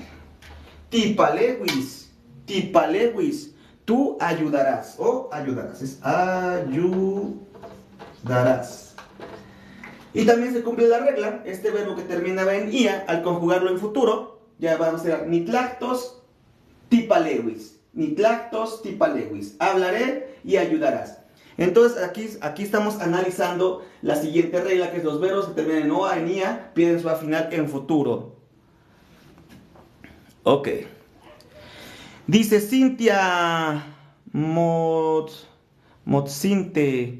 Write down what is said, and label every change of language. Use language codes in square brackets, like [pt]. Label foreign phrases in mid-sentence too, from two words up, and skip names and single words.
[nah] Tipalewis. Tipalewis. [es] Tú ayudarás. O ayudarás. Es ayudarás. Y también se cumple la regla. Este verbo que terminaba en ia, al conjugarlo en futuro, ya vamos a hacer [nah] nitlactos tipalewis. Nitlactos tipalewis. [es] Hablaré y ayudarás. Entonces aquí estamos analizando la siguiente regla, que es los verbos que terminan en oa, en ia, pierden su a final en futuro. Ok. Dice Cintia Motzinte.